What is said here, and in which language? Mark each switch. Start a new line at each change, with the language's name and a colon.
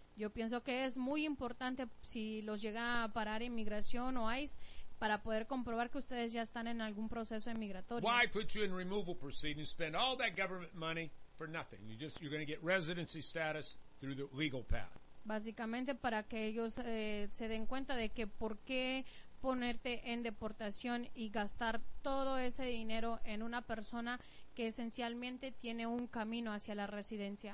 Spanish: Yo pienso que es muy importante si los llega a parar inmigración o ICE, para poder comprobar que ustedes ya están en algún proceso inmigratorio.
English: Why put you in removal proceedings, spend all that government money for nothing? You're going to get residency status through the legal path.
Spanish: Básicamente para que ellos se den cuenta de que por qué ponerte en deportación y gastar todo ese dinero en una persona que esencialmente tiene un camino hacia la residencia.